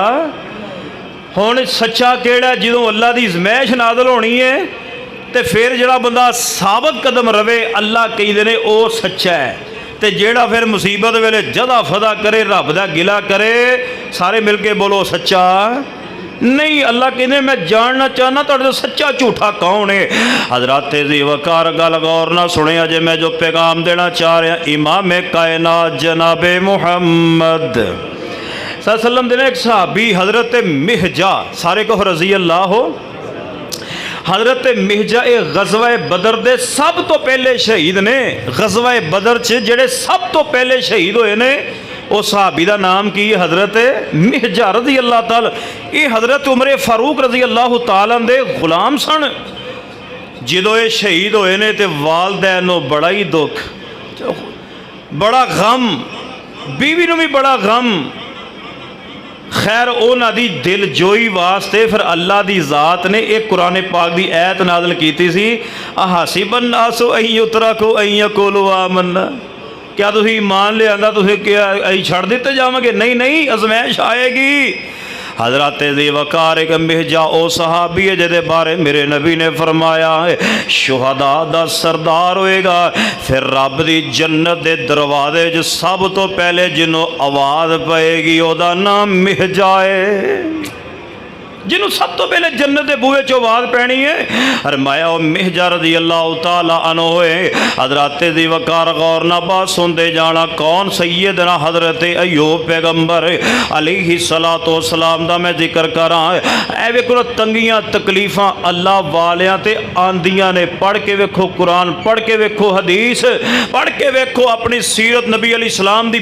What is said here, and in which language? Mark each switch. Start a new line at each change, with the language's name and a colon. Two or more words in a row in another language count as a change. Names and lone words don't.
Punjabi: ہن سچا کیڑا ہے، جدوں اللہ دی آزمائش نازل ہونی ہے تے فیر جیہڑا بندہ ثابت قدم رہوے اللہ کہندے نے اوہ سچا ہے، تے جیڑا فیر مصیبت ویلے جدا فدا کرے، رب دا گلہ کرے، سارے مل کے بولو سچا نہیں. اللہ کہنے میں جاننا چاہنا تہاڈے توں سچا جھوٹا کون ہے. حضرات جی وقار گل غور نا سنیا جے، میں جو پیغام دینا چاہ رہا، امام کائنات جناب محمد
Arabic: صلى الله عليه وسلم
Punjabi: دے ایک صحابی حضرت مہجع، سارے کو
Arabic: رضي الله هو,
Punjabi: حضرت مہجع غزوہ بدر دے سب توں پہلے شہید نے. غزوہ بدر چ جیڑے سب توں پہلے شہید ہوئے نے اس صحابی کا نام کی حضرت مہجع
Arabic: رضي الله تعالى.
Punjabi: یہ حضرت عمر فاروق
Arabic: رضي الله تعالى
Punjabi: دے غلام سن. جدوں یہ شہید ہوئے نے تے والدین نوں بڑا ہی دکھ، بڑا غم، بیوی نوں بھی بڑا غم, बीवी नूं भी बड़ा गम। خیر انہاں دی دل جوئی واسطے فیر اللہ دی ذات نے ایک قرآن پاک دی آیت نازل کیتی سی,
Arabic: أحسب الناس أن يتركوا أن يقولوا آمنا,
Punjabi: کیا تسیں ایمان لیاندا تسیں کیا اسیں چھڈ دتے جاواں گے. نہیں نہیں، آزمائش آئے گی. حضرت دی وقار ایک مہجع او صحابی ہے جہدے بارے میرے نبی نے فرمایا شہداء دا سردار ہوئے گا. فیر رب دی جنت دے دروازے چ سب توں پہلے جنہوں آواز پئے گی اودا نام مہجع ہے، جنہوں سب توں پہلے جنت کے بوہے چو آواز پینی ہے. فرمایا او مہجع
Arabic: رضي الله تعالى عنه
Punjabi: ہوئے. حضرت دی وقار غور نا بات سنتے جانا، کون سیدنا حضرت ایوب پیغمبر
Arabic: عليه الصلاة والسلام
Punjabi: دا میں ذکر کراں. اے ویکھو تنگیاں تکلیفاں اللہ والیاں تے آندیاں نے. پڑھ کے ویکھو قرآن، پڑھ کے ویکھو حدیث، پڑھ کے ویکھو اپنی سیرت نبی
Arabic: عليه السلام
Punjabi: دی.